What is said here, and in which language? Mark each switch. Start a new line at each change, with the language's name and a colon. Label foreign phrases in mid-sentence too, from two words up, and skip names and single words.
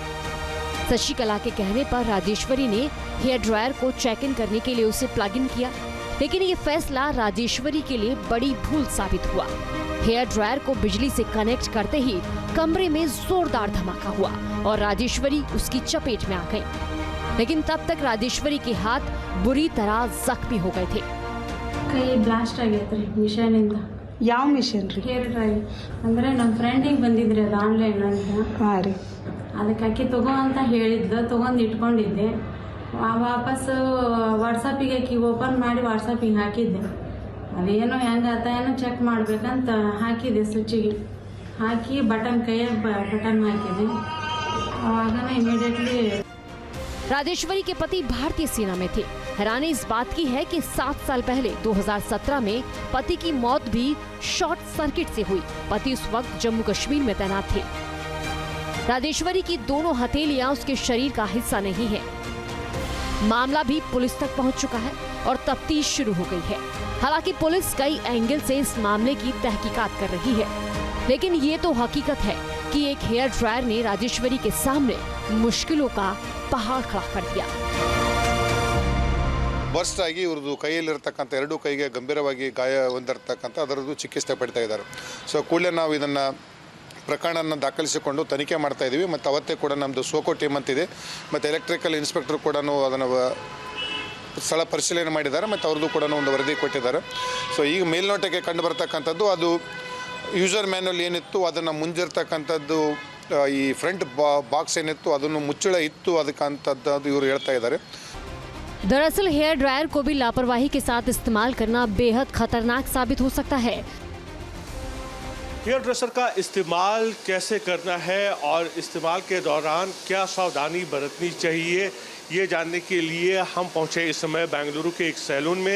Hindi: शशिकला के कहने पर राजेश्वरी ने
English: hair dryer
Hindi: को
English: check in
Hindi: करने के लिए उसे
English: plug in
Hindi: किया, लेकिन ये फैसला राजेश्वरी के लिए बड़ी भूल साबित हुआ।
English: hair dryer
Hindi: को बिजली से कनेक्ट करते ही कमरे में जोरदार धमाका हुआ और राजेश्वरी उसकी चपेट में आ गई। लेकिन तब तक राजेश्वरी के हाथ बुरी तरह जख्मी हो गए थे। कई ब्लास्ट
Kannada: ಆಗೈತ್ರಿ ಮಿಷನಿಂದ। ಯಾವ ಮಿಷನ್ ರೀ?
English: hair dryer
Kannada: ಅಂದ್ರೆ ನಮ್ಮ ಫ್ರೆಂಡಿಗೆ ಬಂದಿದ್ರಿ ಅದು ಆನ್ಲೈನ್ ಅಂತ। ಹಾಂ ರೀ, ಅದಕ್ಕೆ ಅಕ್ಕಿ ತಗೋ ಅಂತ ಹೇಳಿದ್ದು, ತಗೊಂಡು ಇಟ್ಕೊಂಡಿದ್ದೆ। ವಾಪಸ್ ವಾಟ್ಸಪ್ಪಿಗೆ ಅಕ್ಕಿ ಓಪನ್ ಮಾಡಿ ವಾಟ್ಸಪ್ಪಿಗೆ ಹಾಕಿದ್ದೆ। ಅದೇನೋ ಹೆಂಗಾತ ಏನೋ ಚೆಕ್ ಮಾಡ್ಬೇಕಂತ ಹಾಕಿದೆ, ಸ್ವಿಚ್ಚಿಗೆ ಹಾಕಿ ಬಟನ್ ಕೈಯಾಗ ಬಟನ್ ಹಾಕಿದೆ। ಆವಾಗನೇ ಇಮಿಡಿಯೇಟ್ಲಿ
Hindi: राजेश्वरी के पति भारतीय सेना में थे। हैरानी इस बात की है कि 7 साल पहले 2017 में पति की मौत भी
English: short circuit
Hindi: से हुई। पति उस वक्त जम्मू कश्मीर में तैनात थे। राजेश्वरी की दोनों हथेलियां उसके शरीर का हिस्सा नहीं है। मामला भी पुलिस तक पहुंच चुका है और तफ्तीश शुरू हो गई है। हालांकि पुलिस कई एंगल से इस मामले की तहकीकात कर रही है, लेकिन ये तो हकीकत है कि एक हेयर ड्रायर ने राजेश्वरी के सामने मुश्किलों का पहाड़ खड़ा कर दिया।
Kannada: ಬರ್ಸ್ಟ್ ಆಗಿ ಇವ್ರದ್ದು ಕೈಯಲ್ಲಿರ್ತಕ್ಕಂಥ ಎರಡೂ ಕೈಗೆ ಗಂಭೀರವಾಗಿ ಗಾಯ ಹೊಂದಿರತಕ್ಕಂಥ ಅದರದ್ದು ಚಿಕಿತ್ಸೆ ಪಡ್ತಾ ಇದ್ದಾರೆ. ಸೊ ಕೂಡಲೇ ನಾವು ಇದನ್ನು ಪ್ರಕರಣನ ದಾಖಲಿಸಿಕೊಂಡು ತನಿಖೆ ಮಾಡ್ತಾ ಇದ್ದೀವಿ. ಮತ್ತು ಅವತ್ತೇ ಕೂಡ ನಮ್ಮದು ಸೋಕೋ ಟೀಮ್ ಅಂತಿದೆ, ಮತ್ತು
English: electrical inspector
Kannada: ಕೂಡ ಅದನ್ನು ಸ್ಥಳ ಪರಿಶೀಲನೆ ಮಾಡಿದ್ದಾರೆ, ಮತ್ತು ಅವ್ರದ್ದು ಕೂಡ ಒಂದು ವರದಿ ಕೊಟ್ಟಿದ್ದಾರೆ. ಸೊ ಈಗ ಮೇಲ್ನೋಟಕ್ಕೆ ಕಂಡು ಬರ್ತಕ್ಕಂಥದ್ದು ಅದು
English: user manual
Kannada: ಏನಿತ್ತು ಅದನ್ನು ಮುಂದಿರ್ತಕ್ಕಂಥದ್ದು ಈ
English: front box
Kannada: ಏನಿತ್ತು ಅದನ್ನು ಮುಚ್ಚಳ ಇತ್ತು ಅದಕ್ಕಂಥದ್ದು ಇವರು ಹೇಳ್ತಾ ಇದ್ದಾರೆ.
Hindi: दरअसल
English: hair dryer
Hindi: को भी लापरवाही के साथ इस्तेमाल करना बेहद खतरनाक साबित हो सकता है।
English: hair dresser
Hindi: का इस्तेमाल कैसे करना है और इस्तेमाल के दौरान क्या सावधानी बरतनी चाहिए, ये जानने के लिए हम पहुंचे इस समय बेंगलुरु के एक सैलून में।